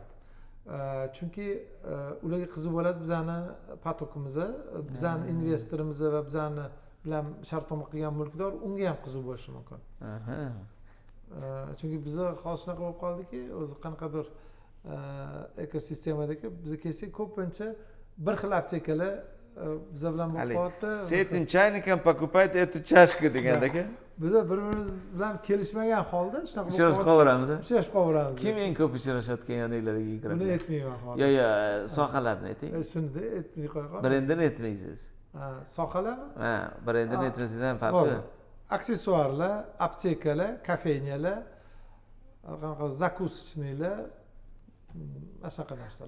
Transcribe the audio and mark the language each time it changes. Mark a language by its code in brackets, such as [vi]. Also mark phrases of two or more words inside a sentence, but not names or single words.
[uz] Chunki ularga qiziq bo'ladi bizani patokimizga, bizani investorimiz va bizani bilan shartnoma qilgan mulkdor, unga ham qiziq bo'lishi mumkin. Chunki bizda hozir shunaqa bo'lib qoldiki, o'zi qanaqadir ekosistemadagi biz kelsak ko'pincha bir xil aptekalar bizlar bilan bo'lib qolyapti. [ru] С этим чайником покупать эту чашку deganda-ku. [uz] Biz bir-birimiz bilan kelishmagan holda shunaqa uchrashib qolaveramiz. Uchrashib qolaveramiz. Kim eng ko'p uchrashayotgan yoninglarga kiradi? Buni aytmayman hozir. Yo, sohalarni ayting. Shunda aytmay qo'ygan. Brendini aytmaysiz. Sohalarmi? Ha, brendini aytmasangiz ham farqi. Aksessuarlar, aptekalar, kafenyalar, qanaqa zakuschilar, shunaqa narsalar.